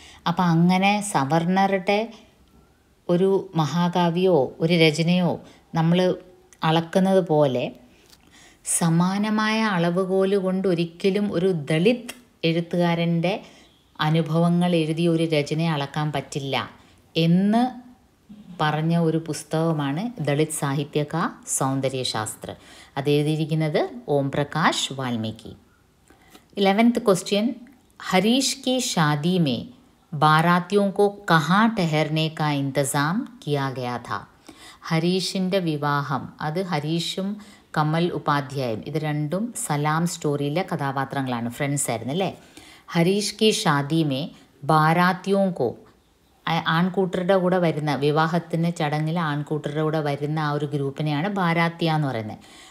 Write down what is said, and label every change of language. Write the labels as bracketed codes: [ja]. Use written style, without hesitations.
[ml] അപ്പം അങ്ങനെ സവർണരുടെ ഒരു മഹാകാവ്യമോ ഒരു രചനയോ നമ്മൾ അളക്കുന്നത് പോലെ സമാനമായ അളവുകോല് കൊണ്ട് ഒരിക്കലും ഒരു ദളിത് എഴുത്തുകാരൻ്റെ അനുഭവങ്ങൾ എഴുതിയ ഒരു രചനയെ അളക്കാൻ പറ്റില്ല എന്ന് പറഞ്ഞ ഒരു പുസ്തകമാണ് ദളിത് സാഹിത്യ കാ സൗന്ദര്യശാസ്ത്ര. അത് എഴുതിയിരിക്കുന്നത് ഓം പ്രകാശ് വാൽമീകി. [hi] 11th क्वेश्चन, हरीश की शादी में बारातियों को कहाँ ठहरने का इंतज़ाम किया गया था? [ml] ഹരീഷിൻ്റെ വിവാഹം, അത് ഹരീഷും കമൽ ഉപാധ്യായും, ഇത് രണ്ടും സലാം സ്റ്റോറിയിലെ കഥാപാത്രങ്ങളാണ്, ഫ്രണ്ട്സ് ആയിരുന്നു അല്ലേ. [hi] ഹരീഷ് കി ഷാദി മേ ബാരാത്തിയോं को, [ml] ആൺകൂട്ടരുടെ കൂടെ വരുന്ന, വിവാഹത്തിന് ചടങ്ങിൽ ആൺകൂട്ടരുടെ കൂടെ വരുന്ന ആ ഒരു ഗ്രൂപ്പിനെയാണ് ബാരാത്തിയ എന്ന് പറയുന്നത്.